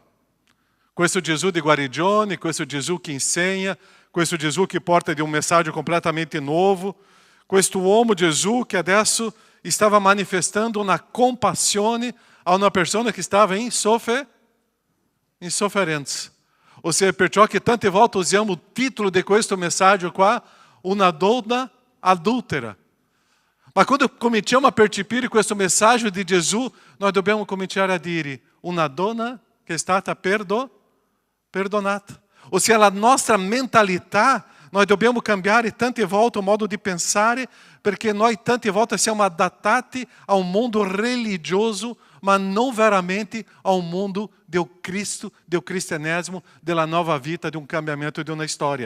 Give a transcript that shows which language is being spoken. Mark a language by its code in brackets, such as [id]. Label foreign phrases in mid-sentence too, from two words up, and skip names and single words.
[it] Questo Gesù di guarigione, questo Gesù che insegna, questo Gesù che porta di un messaggio completamente nuovo, questo uomo Gesù che adesso stava manifestando una compassione a una persona che stava in sofferenza. [pt] Ou seja, [it] perciò che tante volte usiamo il titolo di questo messaggio qua, una donna adultera. Ma quando cominciamo a percepire questo messaggio di Gesù, noi dobbiamo cominciare a dire, una donna che è stata perdonata. [pt] Ou seja, [it] la nostra mentalità, noi dobbiamo cambiare tante volte o modo di pensare, perché noi tante volte siamo adattati a un mondo religioso, ma non veramente a un mondo del Cristo, del cristianesimo, della nova vita, di un cambiamento, di una storia.